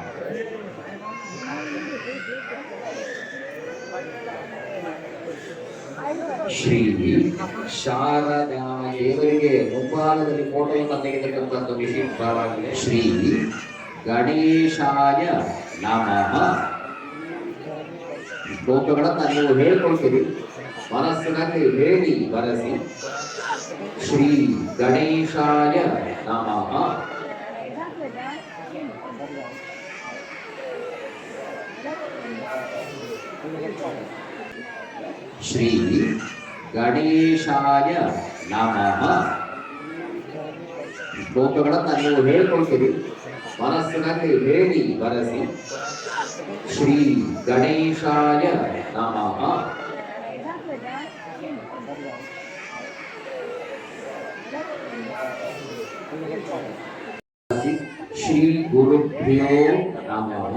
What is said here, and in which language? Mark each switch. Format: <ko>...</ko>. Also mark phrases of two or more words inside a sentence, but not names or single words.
<kn>ಶ್ರೀ ಶಾರದಾ ದೇವರಿಗೆ ಮುಂಭಾಗದಲ್ಲಿ ಫೋಟೋವನ್ನು ತೆಗೆದಿರ್ತಕ್ಕಂಥ ವಿಶೇಷವಾಗಿದೆ.</kn> <sa>ಶ್ರೀ ಗಣೇಶಾಯ ನಮಃ.</sa> <kn>ಶ್ಲೋಕಗಳನ್ನು ನೀವು ಹೇಳ್ಕೊಳ್ತೀರಿ, ಮನಸ್ಸಿನಲ್ಲಿ ಹೇಳಿ ಬರೆಸಿ.</kn> <sa>ಶ್ರೀ ಗಣೇಶಾಯ ನಮಃ. ಶ್ರೀ ಗಣೇಶಾಯ ನಮಃ.</sa> <kn>ಶ್ಲೋಕಗಳನ್ನು ನೀವು ಹೇಳ್ಕೊಳ್ತೀರಿ, ಮನಸ್ಸಿನಲ್ಲಿ ಹೇಳಿ ಬರೆಸಿ.</kn> <sa>ಶ್ರೀ ಗಣೇಶಾಯ ನಮಃ. ಶ್ರೀ ಗುರುಭ್ಯೋ ನಮಃ.</sa>